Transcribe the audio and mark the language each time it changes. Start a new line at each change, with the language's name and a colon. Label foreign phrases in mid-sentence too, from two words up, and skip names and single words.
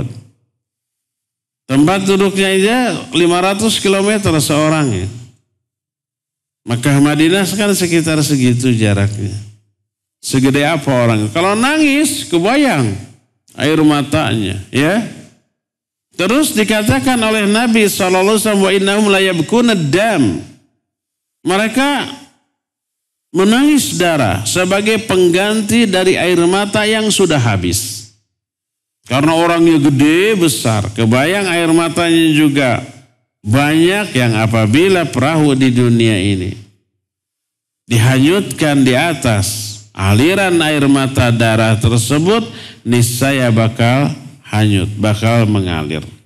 Indonesian: Tempat duduknya aja 500 km seorang ya. Makkah Madinah kan sekitar segitu jaraknya. Segede apa orang? Kalau nangis kebayang air matanya ya. Terus dikatakan oleh Nabi SAW,
Arabic: وإنهم لا يبكون الدم.
Indonesian: Mereka menangis darah sebagai pengganti dari air mata yang sudah habis. Karena orangnya gede besar, kebayang air matanya juga banyak, yang apabila perahu di dunia ini dihanyutkan di atas aliran air mata darah tersebut, niscaya bakal hanyut, bakal mengalir.